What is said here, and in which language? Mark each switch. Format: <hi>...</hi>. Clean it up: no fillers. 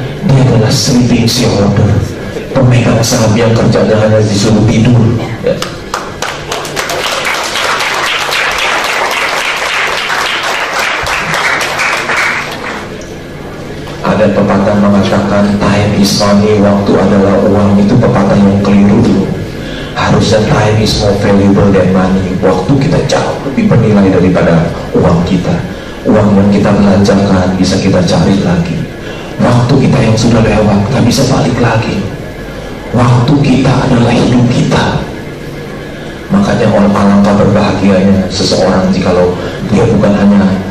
<id>Dia adalah sleeping shareholder, pemegang saham yang kerjanya hanya disuruh tidur, ya. Ada pepatah mengatakan</id> <en>time is money,</en> <id>waktu adalah uang. Itu pepatah yang keliru.</id> <en>Harusnya time is more valuable than money.</en> <id>Waktu kita jauh lebih bernilai daripada uang kita. Uang yang kita belanjakan bisa kita cari lagi. Waktu kita yang sudah lewat nggak bisa balik lagi. Waktu kita adalah hidup kita. Makanya alangkah berbahagianya seseorang jikalau dia bukan hanya</id>